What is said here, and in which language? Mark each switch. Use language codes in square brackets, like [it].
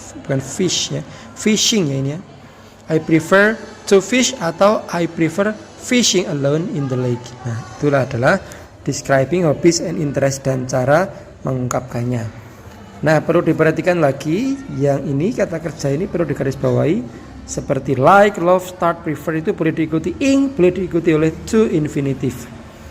[id] Bukan fish ya, fishing ya ini ya. [en] I prefer to fish [id] atau [en] I prefer fishing alone in the lake. [id] Nah, itulah adalah [en] describing hobbies and interest [id] dan cara mengungkapkannya. Nah, perlu diperhatikan lagi yang ini, kata kerja ini perlu digarisbawahi. Seperti like, love, start, prefer itu boleh diikuti ing, boleh diikuti oleh to infinitive.